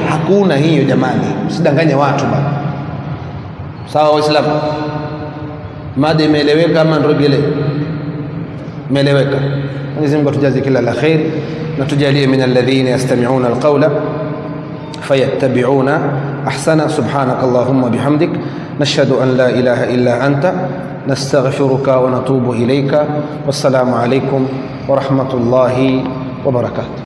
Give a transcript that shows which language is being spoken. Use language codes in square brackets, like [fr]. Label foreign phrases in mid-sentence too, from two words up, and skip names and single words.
[sw] Hakuna hiyo jamani, msidanganye watu bana. Sawa Waislamu? Mada imeeleweka ama ndirogele? Imeeleweka. Mwenyezi Mungu atujaze kila la khair na tujalie [ar] من الذين يستمعون القول فيتبعون أحسن. سبحانك اللهم وبحمدك نشهد أن لا إله إلا أنت نستغفرك ونتوب إليك. والسلام عليكم ورحمة الله وبركاته.